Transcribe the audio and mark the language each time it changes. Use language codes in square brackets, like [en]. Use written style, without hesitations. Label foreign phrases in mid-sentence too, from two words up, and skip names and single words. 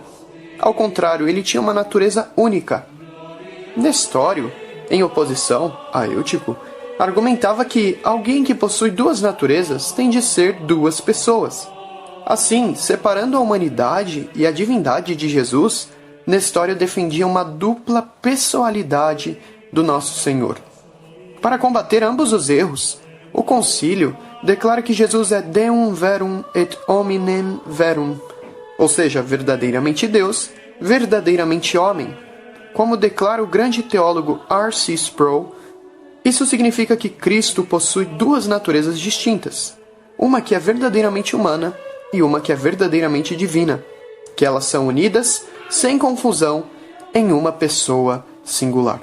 [pt] Ao contrário, ele tinha uma natureza única. Nestório, em oposição a Eutico, argumentava que alguém que possui duas naturezas tem de ser duas pessoas. Assim, separando a humanidade e a divindade de Jesus, Nestório defendia uma dupla pessoalidade do nosso Senhor. Para combater ambos os erros, o concílio declara que Jesus é [la] Deum verum et hominem verum, [pt] ou seja, verdadeiramente Deus, verdadeiramente homem. Como declara o grande teólogo R.C. Sproul, isso significa que Cristo possui duas naturezas distintas, uma que é verdadeiramente humana e uma que é verdadeiramente divina, que elas são unidas, sem confusão, em uma pessoa singular.